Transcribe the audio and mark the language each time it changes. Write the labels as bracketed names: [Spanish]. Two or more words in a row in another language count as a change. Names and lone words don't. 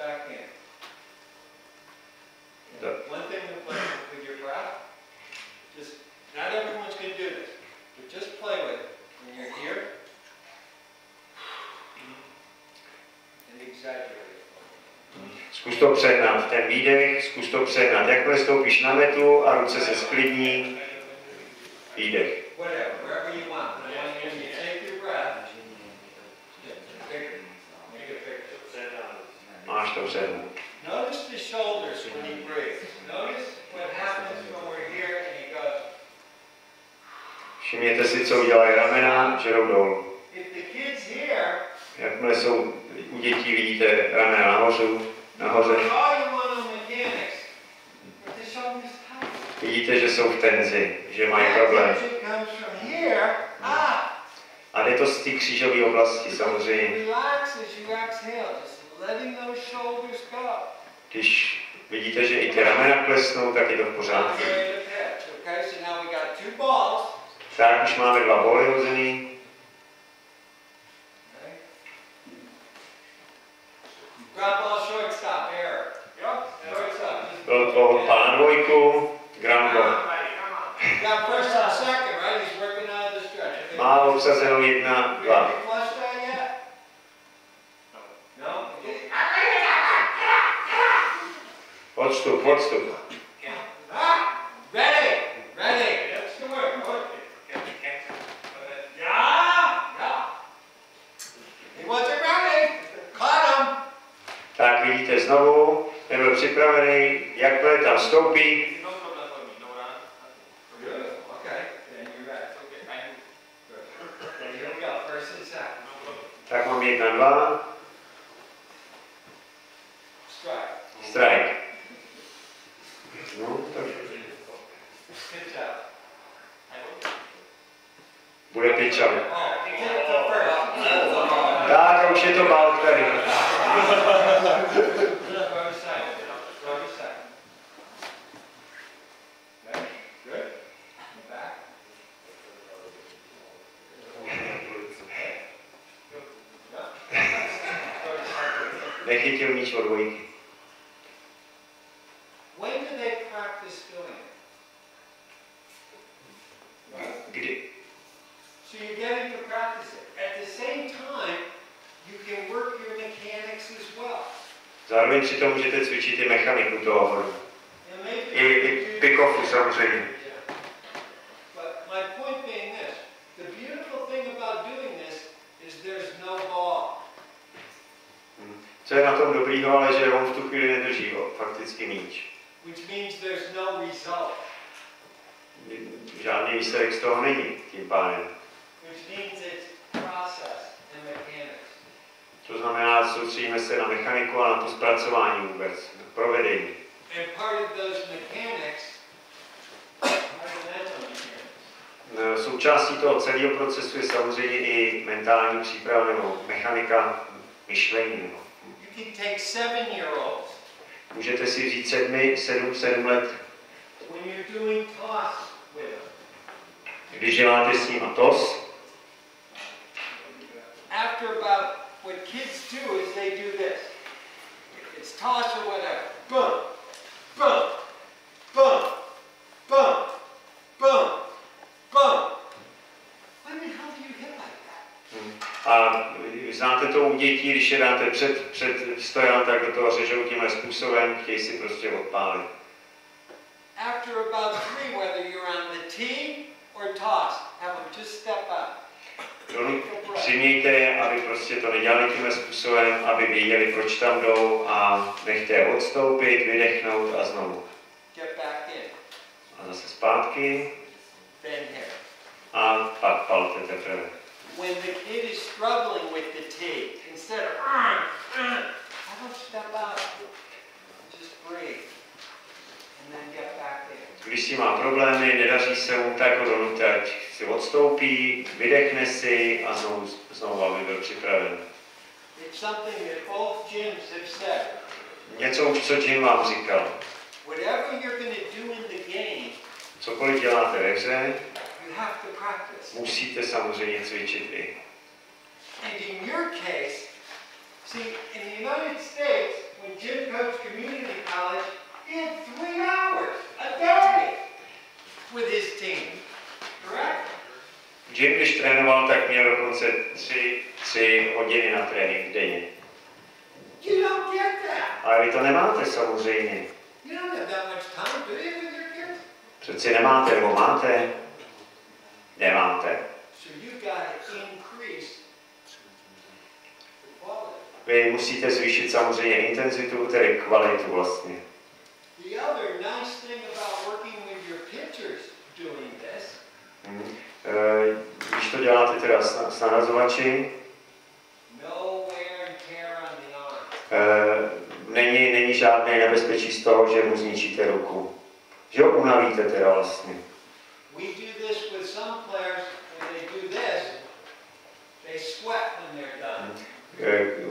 [English] in. Yeah. One thing to play with your breath, just, not everyone's going to do this, but just play with it. When you're here, and exaggerate it. [Czech] Zkus to přehnat, ten výdech, zkus to přehnat. Jakmile stoupíš na metu a ruce se sklidní, výdech. [English] Whatever, wherever you want. But when you take your breath, make it bigger. [Czech] Máš to přehnat. [English] Notice the shoulders when he breathes. Notice what happens when we're here and he goes. [Czech] Všimněte si, co udělají ramena, že jdou dolů. [English] If the kid's here, [Czech] Jakmile jsou u dětí, vidíte ramena nahoře. [English] all you want on mechanics, but the shoulders tight. [Czech] Vidíte, že jsou v tenzi, že mají [English] That [Czech] problém. [English] tension comes from here up. [Czech] A jde to z té křížové oblasti samozřejmě. [English] Relax as you exhale, just letting those shoulders go. [Czech] Když vidíte, že i ty ramena klesnou, tak je to v pořádku. [English] Okay, so now we got two balls. [Czech] Tak už máme 2 boly hozený. [English] Okay. Ground ball, shortstop, error. Shortstop. [Czech] Byl to od pána dvojku, [English] ground ball. Got first and second, right? He's working out of the stretch. [Czech] Má obsazeno 1, 2. [English] Have you flushed that yet? No? [Czech] Odstup. [English] Ready! Ready! That's the word. Yeah! He wasn't ready. Caught him. [Czech] Tak vidíte znovu, nebyl připravený, jakmile tam stoupí, [English] Good. Okay. Then you're ready. Good. Then here we go. First and second. [Czech] tak mám 1, 2, [English] Strike. [Czech] strike. No, tak [English] Good job. [Czech] bude [English] pitch out. Oh, he did it to first. [Czech] Tak, a už je to balk tady. [English] Throw to second. Throw to second. Okay. Good. Back. [Czech] Nechytil míč od dvojky. [English] When do they practice doing it? [Czech] Kdy? [English] So you're getting to practice it. At the same time, you can work your mechanics as well. [Czech] Zároveň přitom můžete cvičit i mechaniku toho hodu. [English] And maybe [Czech] I pick-offu samozřejmě. [English] But my point being this, the beautiful thing about doing this is there's no ball. [Czech] Co je na tom dobrýho, ale že on v tu chvíli nedrží fakticky míč. [English] Which means there's no result. [Czech] Žádný výsledek z toho není tím pádem. [English] Which means it's process and mechanics. [Czech] To znamená, soustředíme se na mechaniku a na to zpracování vůbec, na provedení. [English] And part of those mechanics are the mental mechanics. [Czech] Součástí toho celého procesu je samozřejmě i mentální příprava nebo mechanika myšlení. [English] You can take 7-year-olds. [Czech] Můžete si vzít 7 let, [English] When you're doing toss with them. [Czech] když děláte s nimi toss. [English] After about, what kids do is they do this. It's toss or whatever. Boom, boom, boom, boom, boom, boom. When the hell do you hit like that? [Czech] A znáte to u dětí, když je dáte před stojan, tak do toho řežou tímhle způsobem, chtějí si prostě odpálit. [English] After about 3, whether you're on the tee or toss, have them just step out. [Czech] Přimějte, aby prostě to nedělali tímhle způsobem, aby věděli, proč tam jdou a nechte je odstoupit, vydechnout a znovu. [English] Get back in. [Czech] A zase zpátky [English] Then here. [Czech] a pak palte teprve. [English] When the kid is struggling with the tee, instead of have them step out. Just breathe. And then get back in. [Czech] Když si má problémy, nedaří se mu, tak ho donutať. Si odstoupí, vydechne si a znovu aby byl připraven. [English] It's something that both gyms have said. [Czech] Něco už, co Jim vám říkal. [English] Whatever you're going to do in the game, [Czech] Cokoliv děláte ve hře, [English] you have to practice. [Czech] musíte samozřejmě cvičit i. [English] And in your case, See, in the United States, when Jim coached community college, he had 3 hours a day with his team. Correct? [Czech] Jim, když trénoval, tak měl dokonce 3 hodiny na trénink denně. [English] You don't get that. [Czech] Ale vy to nemáte samozřejmě. [English] You don't have that much time, do you, with your kids? [Czech] Přeci nemáte, nebo máte? Nemáte. [English] So you got to increase the quality. [Czech] Vy musíte zvýšit samozřejmě intenzitu, tedy kvalitu vlastně. [English] The other nice thing about working with your pitchers doing this. [Czech] Když to děláte teda s narazovači, [English] No wear and tear on the arm. [Czech] není žádné nebezpečí z toho, že mu zničíte ruku. Že ho unavíte teda vlastně. [English] We do this with some players, when they do this, they sweat when they're done.